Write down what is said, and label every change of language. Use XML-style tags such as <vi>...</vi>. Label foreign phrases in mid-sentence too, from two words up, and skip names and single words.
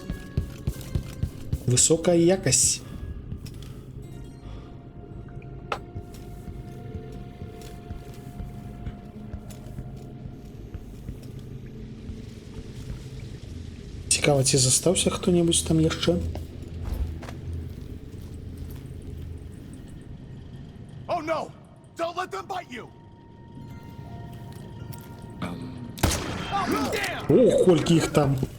<be>Высокая якасць. Цікава, ці застаўся хто-небудзь там яшчэ?</be> <en>Oh no! Don't let them bite you!</en> <be>Ох, колькі іх там.</be>